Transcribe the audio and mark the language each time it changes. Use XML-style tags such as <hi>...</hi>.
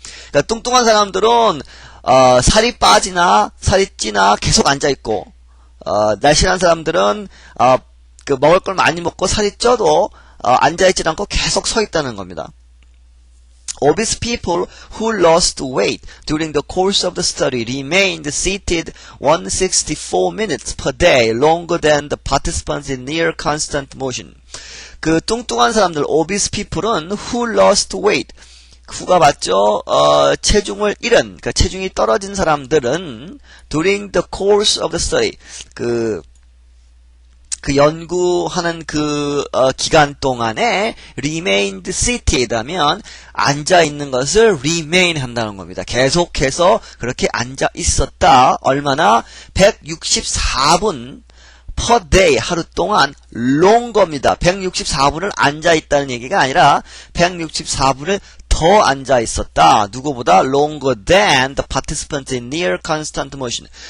<ko>그러니까 뚱뚱한 사람들은 살이 빠지나 살이 찌나 계속 앉아있고 날씬한 사람들은 그 먹을 걸 많이 먹고 살이 쪄도 앉아있지 않고 계속 서 있다는 겁니다.</ko> <en>Obese people who lost weight during the course of the study remained seated 164 minutes per day longer than the participants in near constant motion.</en> <ko>그 뚱뚱한 사람들,</ko> <en>obese people</en> <ko>은</ko> <en>who lost weight</en> <ko>후가 맞죠? 체중을 잃은, 그러니까 체중이 떨어진 사람들은</ko> <en>during the course of the study</en> <ko>그 연구하는 기간 동안에</ko> <en>remained seated</en> <ko>하면 앉아 있는 것을 remain 한다는 겁니다. 계속해서 그렇게 앉아 있었다. 얼마나? 164분</ko> <en>per day</en> <ko>하루 동안 longer입니다. 164분을 앉아 있다는 얘기가 아니라 164분을 더 앉아 있었다. 누구보다</ko> <en>longer than the participants in near constant motion.</en>